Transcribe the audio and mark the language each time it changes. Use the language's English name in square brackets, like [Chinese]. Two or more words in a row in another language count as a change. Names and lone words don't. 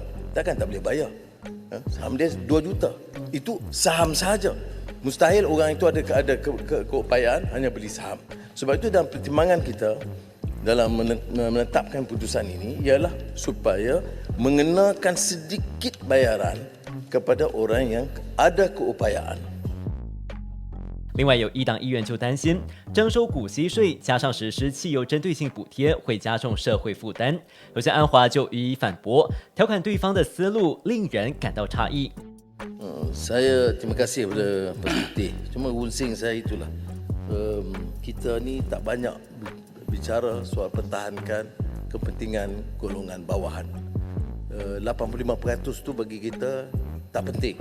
[Malay] Takkan tak boleh bayar. Saham dia RM2 juta. Itu saham sahaja. Mustahil orang itu ada keupayaan hanya beli saham. Sebab itu dalam pertimbangan kita dalam menetapkan putusan ini ialah supaya mengenakan sedikit bayaran kepada orang yang ada keupayaan. [Chinese] 另外，有一党议员就担心，征收股息税加上实施汽油针对性补贴，会加重社会负担。有些安华就予以反驳，调侃对方的思路令人感到诧异。 [Malay] Saya terima kasih kepada Putih. Cuma wunsing saya itulah. Kita ni tak banyak bicara soal pertahankan kepentingan golongan bawahan. 85% tu bagi kita tak penting.